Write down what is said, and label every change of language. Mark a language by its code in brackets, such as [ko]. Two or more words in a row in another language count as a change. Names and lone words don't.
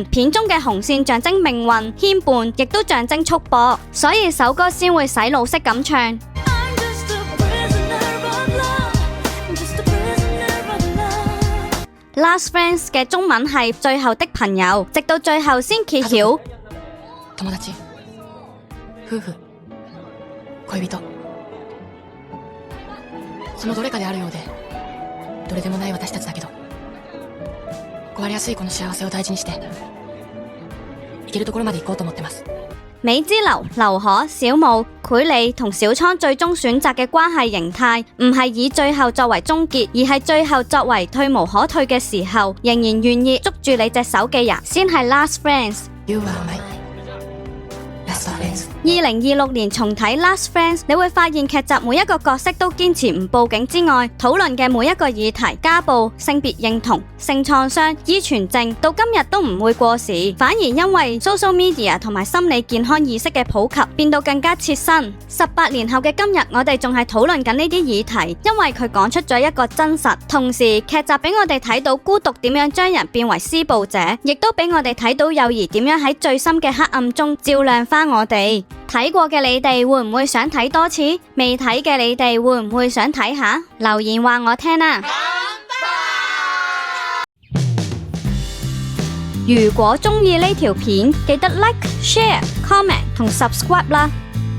[yue] 片中嘅紅線象徵命運牽絆，亦都象徵束縛，所以首歌先會洗腦式咁唱。Last Friends 嘅中文係最後的朋友，直到最後先揭曉。 [ja] 友達、夫婦、戀人、そのどれかであるようで、どれでもない私たちだけど、壊れやすいこの幸せを大事にして、行けるところまで行こうと思ってます。 [yue] 美之流、劉可、小舞、繪莉同小倉最終選擇嘅關係形態，唔係以最後作為終結，而係最後作為退無可退嘅時候，仍然願意捉住你隻手嘅人，先係 Last Friends。 [en] You are my last friends。 [yue] 2026 年重睇《Last Friends》，你會發現劇集每一個角色都堅持唔報警之外，討論嘅每一個議題，家暴、性別認同、性創傷、依存症，到今日都唔會過時，反而因為 [en] social media [yue] 同埋心理健康意識嘅普及，變到更加切身。18年後嘅今日，我哋仲係討論緊呢啲議題，因為佢講出咗一個真實。同時，劇集俾我哋睇到孤獨點樣將人變為施暴者，亦都俾我哋睇到友誼點樣喺最深嘅黑暗中照亮返我哋。睇過嘅你哋會唔會想睇多次？未睇嘅你哋會唔會想睇下？留言話我聽啊！如果鍾意呢條片，記得 [en] like、share、comment [yue] 同 subscribe 啦！